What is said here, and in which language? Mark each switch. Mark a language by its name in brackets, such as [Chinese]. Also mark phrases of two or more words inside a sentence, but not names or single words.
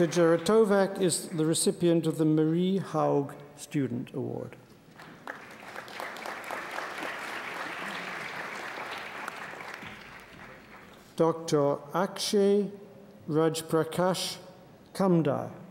[English] Geratovac is the recipient of the Marie Haug Student Award. Dr. Akshay Rajprakash Kamdar.